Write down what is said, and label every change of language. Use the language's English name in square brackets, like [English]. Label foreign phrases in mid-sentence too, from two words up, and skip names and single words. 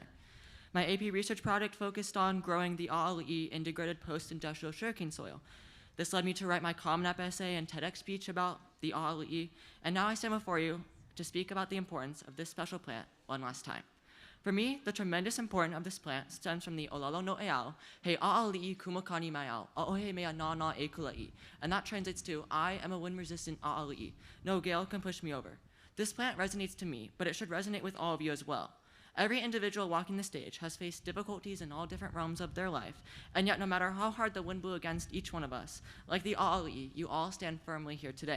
[English] My AP research project focused on growing the A'ali'i integrated post-industrial sugarcane soil. This led me to write my Common App essay and TEDx speech about the A'ali'i, and now I stand before you to speak about the importance of this special plant one last time. For me, the tremendous importance of this plant stems from the [Hawaiian] Olalo no Eao, he A'ali'i kumakani mai ao, a'ohe mea na na e kula'i. [English] And that translates to, I am a wind-resistant A'ali'i. No gale can push me over. This plant resonates to me, but it should resonate with all of you as well. Every individual walking the stage has faced difficulties in all different realms of their life, and yet no matter how hard the wind blew against each one of us, like the A'ali'i, you all stand firmly here today.